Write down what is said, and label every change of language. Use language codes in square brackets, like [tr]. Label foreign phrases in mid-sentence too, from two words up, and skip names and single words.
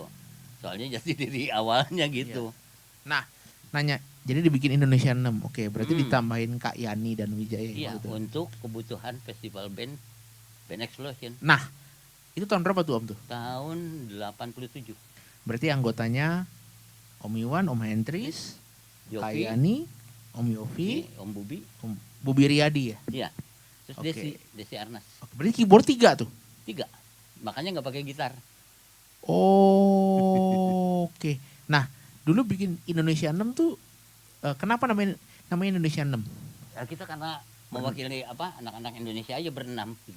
[id] Soalnya jadi dari awalnya gitu. Nah, nanya. Jadi dibikin Indonesia 6. Oke, berarti ditambahin Kak Yani dan Wijaya. Iya, gitu. untuk kebutuhan festival band Explosion. Nah, itu tahun berapa tuh Om tuh? Tahun 87. Berarti anggotanya Om Iwan, Om Hendris, Kak Yofi, Yani, Om Yofi, Om Bubi, Om Bubi Riyadi ya? iya. Terus Oke. Desi Arnas. Oke, berarti keyboard 3 tuh? 3. Makanya nggak pakai gitar. Oh, oke. Nah, dulu bikin Indonesia 6 tuh kenapa namanya Indonesia 6? Ya, kita karena mewakili apa anak-anak Indonesia aja berenam gitu.